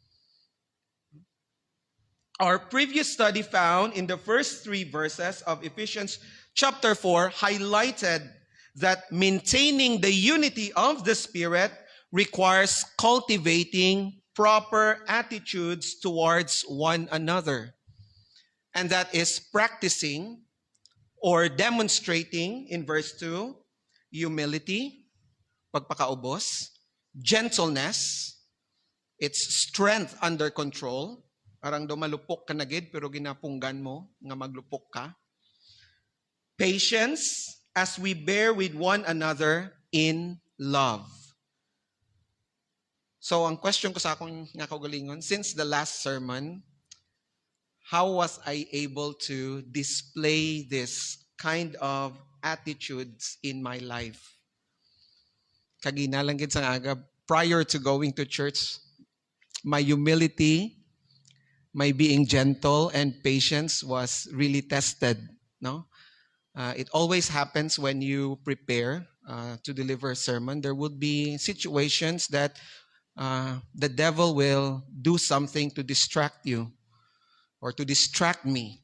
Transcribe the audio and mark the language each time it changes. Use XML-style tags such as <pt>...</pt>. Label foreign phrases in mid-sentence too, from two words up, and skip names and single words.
<en>Our previous study found in the first 3 verses of Ephesians chapter 4 highlighted that maintaining the unity of the Spirit requires cultivating proper attitudes towards one another. And that is practicing or demonstrating, in verse 2, humility, pagpakaubos, gentleness, its strength under control.</en> <hil>Parang do malupok ka na gid, pero ginapunggan mo nga maglupok ka.</hil> <en>Patience, as we bear with one another in love. So,</en> <hil>ang question ko sa akong nga kaugalingon,</hil> <en>since the last sermon, how was I able to display this kind of attitudes in my life?</en> <hil>Kagina lang gid sa aga,</hil> <en>prior to going to church, my humility, my being gentle and patience was really tested. No, it always happens when you prepare to deliver a sermon. There would be situations that the devil will do something to distract you or to distract me.</en>